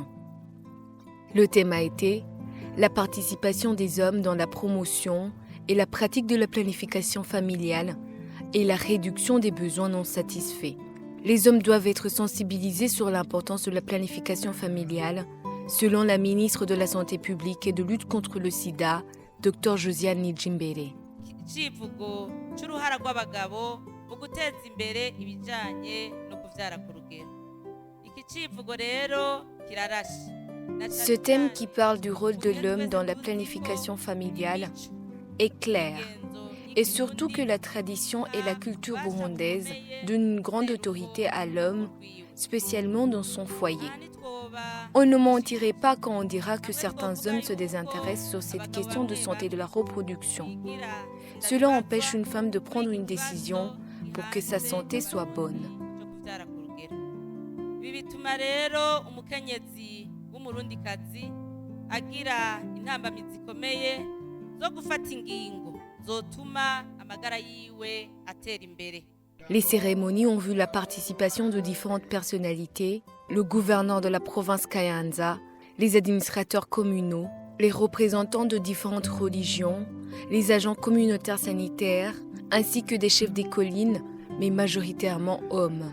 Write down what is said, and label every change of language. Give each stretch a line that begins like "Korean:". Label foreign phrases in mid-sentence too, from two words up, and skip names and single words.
French: Le thème a été la participation des hommes dans la promotion et la pratique de la planification familiale et la réduction des besoins non satisfaits. Les hommes doivent être sensibilisés sur l'importance de la planification familiale, selon la ministre de la Santé publique et de lutte contre le sida, Dr Josiane Nijimbere.
Rundi: Icivugo c'uruhara rw'abagabo mu guteza imbere ibijanye no kuvyara ku rugero. Iki civugo rero kirarashe.
French: Ce thème qui parle du rôle de l'homme dans la planification familiale est clair, et surtout que la tradition et la culture burundaise donnent une grande autorité à l'homme, spécialement dans son foyer. On ne mentirait pas quand on dira que certains hommes se désintéressent sur cette question de santé de la reproduction. Cela empêche une femme de prendre une décision pour que sa santé soit bonne.
Rundi: Umurundikazi agira intambamizi zikomeye zo gufata ingingo zotuma amagara yiwe atera imbere.
French: Les cérémonies ont vu la participation de différentes personnalités, le gouverneur de la province Kayanza, les administrateurs communaux, les représentants de différentes religions, les agents communautaires sanitaires, ainsi que des chefs des collines, mais majoritairement hommes.